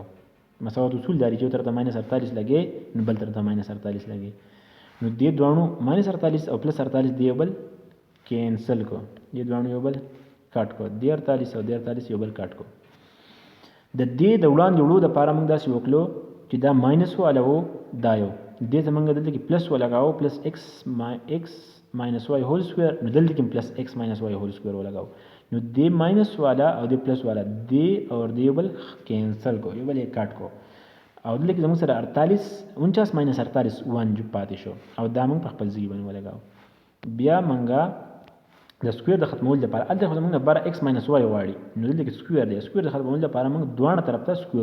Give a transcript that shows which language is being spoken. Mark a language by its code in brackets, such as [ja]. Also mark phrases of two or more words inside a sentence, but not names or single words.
[ps] مساوات اصول دا دی چې یو طرف ته ماینس 48 لګې نو بل طرف ته ماینس 48 لګې، نو دې دواړو ماینس 48 او پلس 48 دې یو بل کینسل کو، دې دواړو یو بل کټ کو، دې 48 او دې 48 یو بل کټ کو. د دې د وړاندې وړو دپاره موږ داسې وکړو چې دا ماینس والا و، دا یو دې ته موږ دلته کې پلس ولګاوو، [en] پلس x minus y whole square، [ps] نو دلته کې [en] plus x minus y whole square [ps] ولګاوو، نو دې ماینس والا او دې پلس والا دې او دې یو بل کینسل کو، یو بل یې کټ کو، او دلته کې زموږ سره 49 minus 48 1 پاتې شو او دا موږ په خپل ځای باندې ولګاوو. بیا موږ د سکویر د ختمولو لپاره هلته خو زموږ نه بره [en] x minus y [ps] غواړي، نو دلته کې سکویر دی، سکویر د ختمولو لپاره موږ دواړه طرف ته سکویر